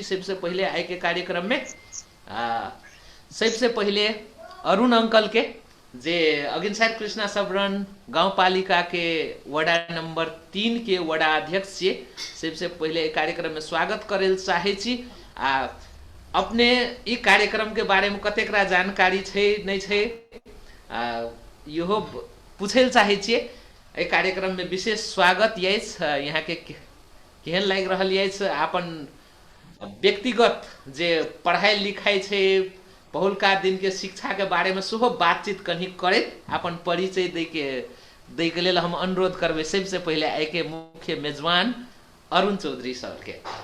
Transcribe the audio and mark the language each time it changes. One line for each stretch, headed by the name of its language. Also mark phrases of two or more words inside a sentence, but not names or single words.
Maithili: सबसे पहले आई के कार्यक्रम में सबसे पहले अरुण अंकल के, जे अगिनसार कृष्णा सबरण गांव पालिका के वडा नंबर 3 के वडा अध्यक्ष छे, सबसे पहले कार्यक्रम में स्वागत करे चाहे छी। अपने ई कार्यक्रम के बारे में कतेकरा जानकारी छे नहीं छे, इहो पूछे चाहे छिए। ए कार्यक्रम में विशेष स्वागत यस। यहाँ के केहन लाग रहल यस अपन व्यक्तिगत जे पढ़ाई लिखाई छे, पहुलका दिन के शिक्षा के बारे में सेहो बातचीत कहीं करैत अपन परिचय दै के लेल हम अनुरोध करबै सबसे पहले आइ के मुख्य मेजबान अरुण चौधरी सर के।